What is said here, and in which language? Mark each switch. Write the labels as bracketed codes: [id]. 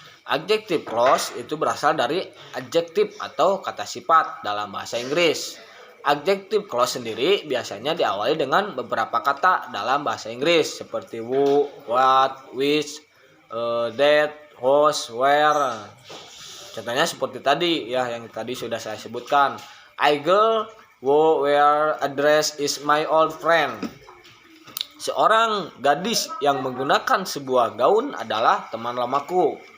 [id] Adjective clause itu berasal dari adjective atau kata sifat dalam bahasa Inggris. Adjective clause sendiri biasanya diawali dengan beberapa kata dalam bahasa Inggris seperti who, what, which, that, whose, where. Contohnya seperti tadi ya, yang tadi sudah saya sebutkan. [en] I girl who wear a dress is my old friend. [id] Seorang gadis yang menggunakan sebuah gaun adalah teman lamaku.